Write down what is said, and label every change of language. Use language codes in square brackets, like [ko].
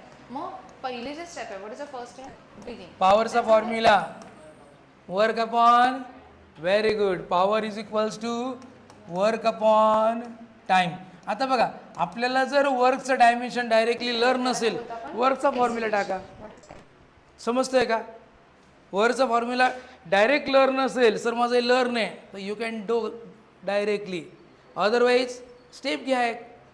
[mr] मग पहिली जे स्टेप आहे, [en] What is the first step? Begin. [mr] पॉवरचा formula work upon. [en] Very good. Power is equals to work upon time. [mr] आता बघा आपल्याला जर वर्कचं डायमेन्शन डायरेक्टली लर्न नसेल, वर्कचा फॉर्म्युला टाका. समजतंय का? वरचा फॉर्म्युला डायरेक्ट लर्न असेल, सर माझं लर्न आहे, तर [en] You can do directly. [mr] Otherwise step घ्या एक.